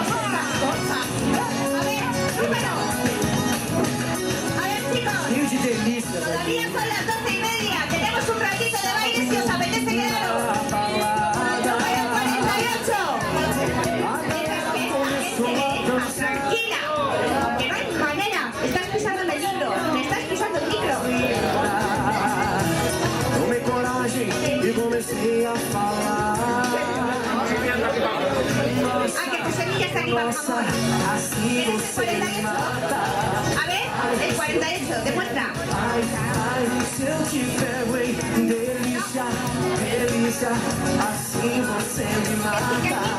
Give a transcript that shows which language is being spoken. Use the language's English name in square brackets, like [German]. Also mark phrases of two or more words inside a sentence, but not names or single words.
[Spanish] A ver, chicos, [Portuguese] Rio de delícia, velho. [Spanish] todavía son las 12:30. Tenemos un ratito de baile si os apetece quedaros. Número 48. Tranquila, que no hay manera. Estás pisando el micro. Me estás pisando el micro. [Portuguese] Tomei coragem e comecei a falar. [Spanish] Ah, que tu semilla está aquí para [Portuguese] Nossa, [Spanish] ahora. [Portuguese] assim [Spanish] ¿Tienes el [Portuguese] você me [Spanish] 48? [Portuguese] mata. [Spanish] A ver, el 48. Demuestra. [Portuguese] Ai, se eu te pego, hein? Delícia, delícia, assim você me mata.